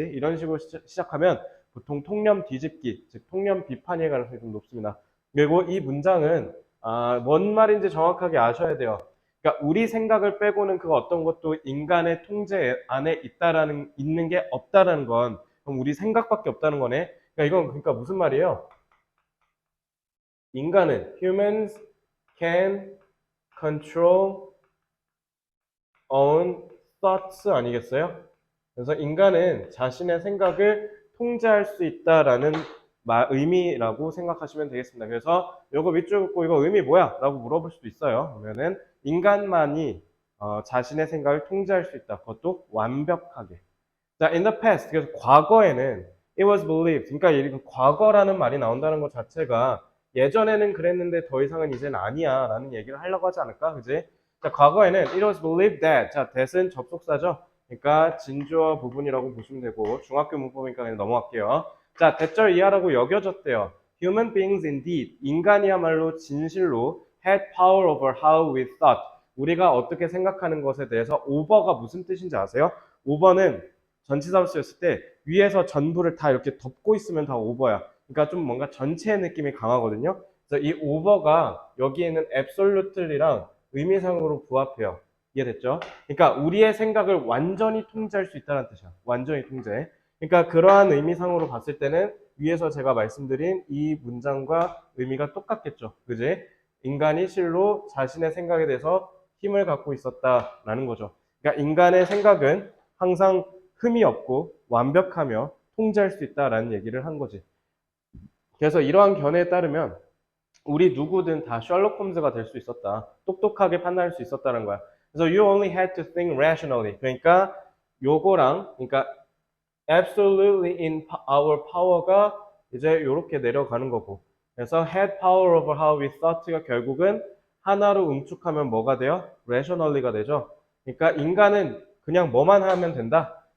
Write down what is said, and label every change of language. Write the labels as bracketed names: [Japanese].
[Korean] 이런 식으로 시작하면 보통 통념 뒤집기, 즉 통념 비판일 가능성이 좀 높습니다. 그리고 이 문장은 뭔 말인지 정확하게 아셔야 돼요. 그러니까 우리 생각을 빼고는 그 어떤 것도 인간의 통제 안에 있는 게 없다라는 건 그럼 우리 생각밖에 없다는 거네. 그러니까 이건 그러니까 무슨 말이에요? 인간은 [English] humans can control own thoughts [Korean] 아니겠어요? 그래서 인간은 자신의 생각을 통제할 수 있다라는 의미라고 생각하시면 되겠습니다. 그래서 이거 밑줄 긋고 이거 의미 뭐야? 라고 물어볼 수도 있어요. 그러면은 인간만이 자신의 생각을 통제할 수 있다. 그것도 완벽하게. 자, [English] in the past. [Korean] 그래서 과거에는 [English] it was believed. [Korean] 그러니까 이 과거라는 말이 나온다는 것 자체가 예전에는 그랬는데 더 이상은 이제는 아니야 라는 얘기를 하려고 하지 않을까? 그지? 자, 과거에는 [English] it was believed that. [Korean] 자, that은 접속사죠. 그러니까 진주어 부분이라고 보시면 되고 중학교 문법이니까 그냥 넘어갈게요. 자, 대절 이하라고 여겨졌대요. [English] Human beings indeed. [Korean] 인간이야말로 진실로 [English] had power over how we thought. [Korean] 우리가 어떻게 생각하는 것에 대해서 over가 무슨 뜻인지 아세요? over는 전치사로 쓰였을 때 위에서 전부를 다 이렇게 덮고 있으면 다 오버야. 그러니까 좀 뭔가 전체의 느낌이 강하거든요. 그래서 이 오버가 여기에는 absolutely랑 의미상으로 부합해요. 이해됐죠? 그러니까 우리의 생각을 완전히 통제할 수 있다는 뜻이야. 완전히 통제. 그러니까 그러한 의미상으로 봤을 때는 위에서 제가 말씀드린 이 문장과 의미가 똑같겠죠. 그지? 인간이 실로 자신의 생각에 대해서 힘을 갖고 있었다라는 거죠. 그러니까 인간의 생각은 항상 흠이 없고 완벽하며 통제할 수 있다라는 얘기를 한 거지. 그래서 이러한 견해에 따르면 우리 누구든 다 셜록 홈즈가 될 수 있었다. 똑똑하게 판단할 수 있었다는 거야. [English] 그래서 you only had to think rationally. [Korean] 그러니까 요거랑 그러니까 [English] absolutely in our power [Korean] 가 이제 이렇게 내려가는 거고. 그래서 [English] had power over how we thought [Korean] 가 결국은 하나로 응축하면 뭐가 돼요? rationally가 되죠. 그러니까 인간은 그냥 뭐만 하면 된다.